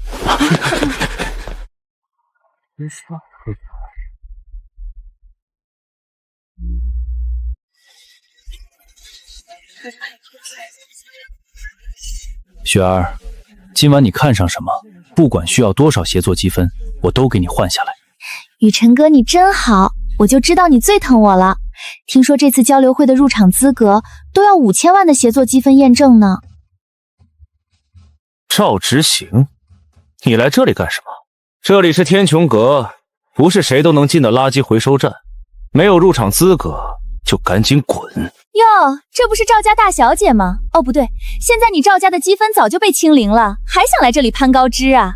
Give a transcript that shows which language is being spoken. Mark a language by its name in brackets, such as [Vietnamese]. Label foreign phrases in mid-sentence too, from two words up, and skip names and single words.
[Chinese] 雪儿，今晚你看上什么？不管需要多少协作积分，我都给你换下来。雨辰哥，你真好，我就知道你最疼我了。听说这次交流会的入场資格都要5000萬的協作積分驗證呢。趙執行，你來這裡幹什麼？這裡是天穹閣，不是誰都能進的垃圾回收站，沒有入場資格就趕緊滾。喲，這不是趙家大小姐嗎？哦，不對，現在你趙家的積分早就被清零了，還想來這裡攀高枝啊？